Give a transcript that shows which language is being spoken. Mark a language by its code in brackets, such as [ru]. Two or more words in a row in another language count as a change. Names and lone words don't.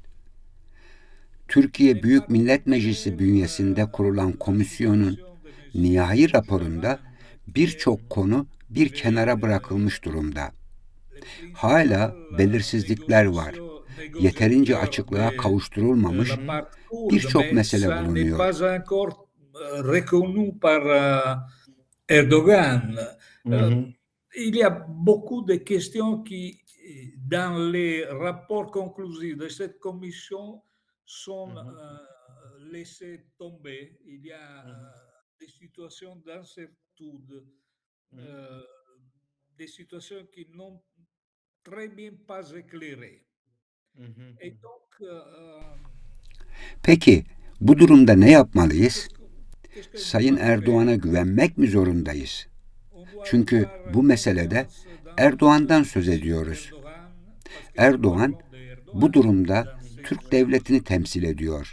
[tr] Türkiye Büyük Millet Meclisi bünyesinde kurulan komisyonun nihai raporunda birçok konu bir kenara bırakılmış durumda. Hala belirsizlikler var. Yeterince açıklığa kavuşturulmamış birçok mesele bulunuyor. [fr] Erdogan. Il y a beaucoup de questions qui, dans les rapports conclusifs de cette commission, sont laissées tomber. Il y a des situations d'incertitude, des situations qui n'ont très bien pas éclairé. Et donc, [tr] Peki, bu durumda ne yapmalıyız? Sayın Erdoğan'a güvenmek mi zorundayız? Çünkü bu meselede Erdoğan'dan söz ediyoruz. Erdoğan bu durumda Türk devletini temsil ediyor.